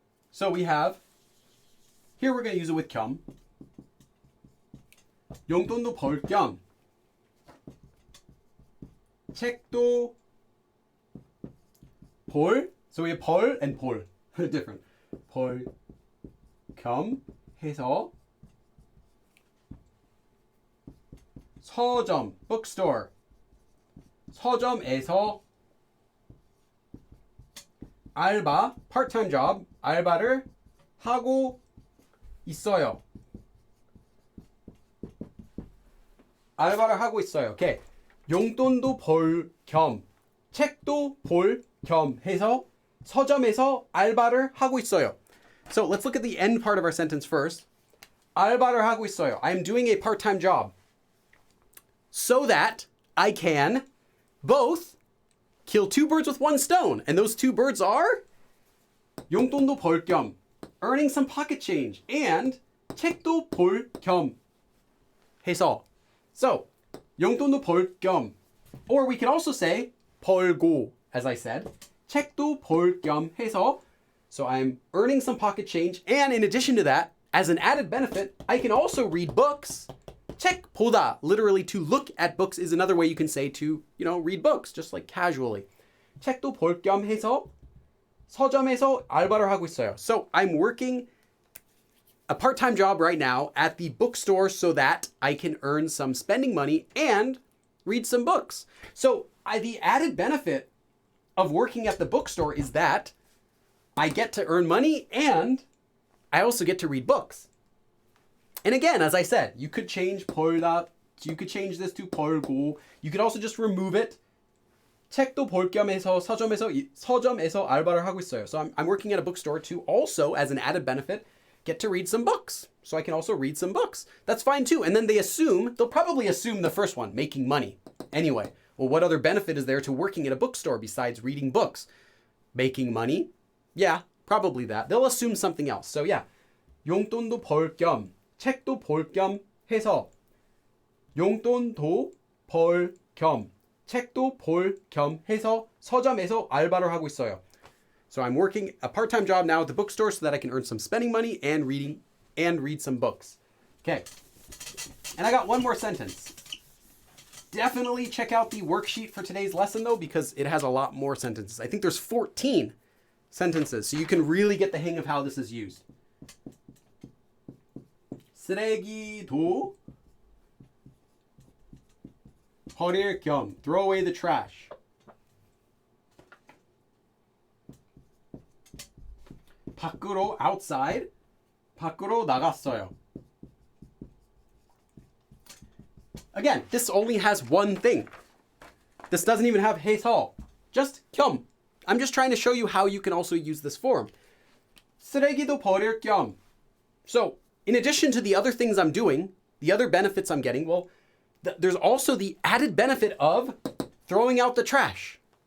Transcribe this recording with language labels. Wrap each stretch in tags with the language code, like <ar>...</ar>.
<en>So we have, here we're going to use it with 겸.</en> <ko>용돈도 벌 겸 책도 볼.</ko> <en>So we have 벌 and 볼. Different.</en> <ko>벌 겸 해서 서점, bookstore. 서점에서 알바,</ko> <en>part-time job,</en> <ko>알바를 하고 있어요. 알바를 하고 있어요. 오케이. 용돈도 벌 겸, 책도 볼 겸 해서 서점에서 알바를 하고 있어요.</ko> <en>So let's look at the end part of our sentence first.</en> <ko>알바를 하고 있어요.</ko> <en>I am doing a part-time job so that I can both kill two birds with one stone. And those two birds are</en> <ko>용돈도 벌 겸,</ko> <en>earning some pocket change, and</en> <ko>책도 볼 겸 해서.</ko> <en>So</en> <ko>용돈도 벌 겸,</ko> <en>or we can also say 벌고, as I said.</en> <ko>책도 볼 겸 해서.</ko> <en>So I'm earning some pocket change, and in addition to that, as an added benefit, I can also read books.</en> <ko>책 보다,</ko> <en>literally to look at books, is another way you can say to, read books, just like casually.</en> <ko>책도 볼 겸 해서 서점에서 알바를 하고 있어요.</ko> <en>So I'm working a part-time job right now at the bookstore so that I can earn some spending money and read some books. So the added benefit of working at the bookstore is that I get to earn money and I also get to read books. And again, as I said, you could change 벌다, you could change this to 벌고. You could also just remove it.</en> <ko>책도 볼 겸 해서 서점에서 알바를 하고 있어요.</ko> <en>So I'm working at a bookstore to also, as an added benefit, get to read some books. So I can also read some books. That's fine too. And then they'll probably assume the first one, making money. Anyway, well, what other benefit is there to working at a bookstore besides reading books? Making money? Yeah, probably that. They'll assume something else.</en> <ko>So yeah, 용돈도 벌 겸, 책도 볼 겸 해서 용돈도 벌 겸, 책도 볼 겸 해서 서점에서 알바를 하고 있어요.</ko> <en>So I'm working a part-time job now at the bookstore so that I can earn some spending money and read some books. Okay. And I got one more sentence. Definitely check out the worksheet for today's lesson though, because it has a lot more sentences. I think there's 14 sentences, so you can really get the hang of how this is used.</en> <ko>쓰레기도 버릴 겸,</ko> <en>throw away the trash.</en> <ko>밖으로, outside, 밖으로 나갔어요.</ko> <en>Again, this only has one thing. This doesn't even have 해서, just 겸. I'm just trying to show you how you can also use this form.</en> <ko>쓰레기도 버릴 겸.</ko> <en>So, in addition to the other things I'm doing, the other benefits I'm getting, well, there's also the added benefit of throwing out the trash.</en>